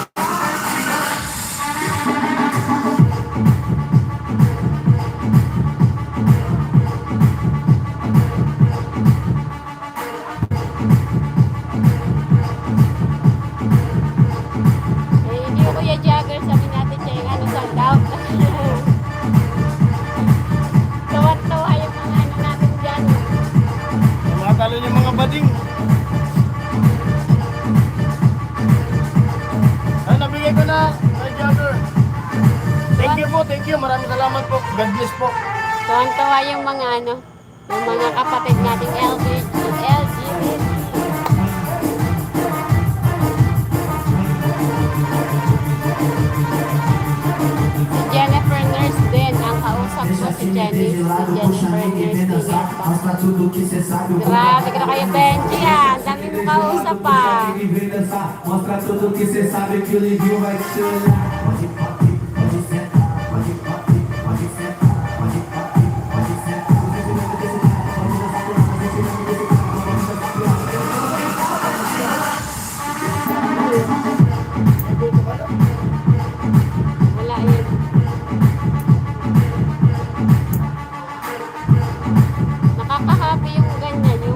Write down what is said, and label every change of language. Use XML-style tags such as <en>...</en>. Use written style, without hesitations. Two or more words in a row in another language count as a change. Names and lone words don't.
<tl>Hindi ko Kuya Jagger, sabi natin siya yung sold out. Tawa-tawa yung mga natin dyan. Tumatalo yung mga bading. Ay, nabigay ko na kay Jagger.</tl> <en>Thank you.</en> <tl>Maraming salamat po. God bless po. Tuwan-tawa yung mga yung mga kapatid nating LGBT. Si Jennifer Dennis, si Jennifer, Nurse</tl> <pt>Mostra tudo que cê sabe.</pt> <tl>Grabe ka na kayo, Benji, ah. Ang dami mo kausap, ah.</tl> <pt>Mostra tudo que cê sabe que o Livinho vai te olhar. Pode pop, pode sentar, pode pop, pode sentar, pode pop, pode sentar.</pt> <tl>Wala yun. Nakaka-happy yung ganyan, yung</tl>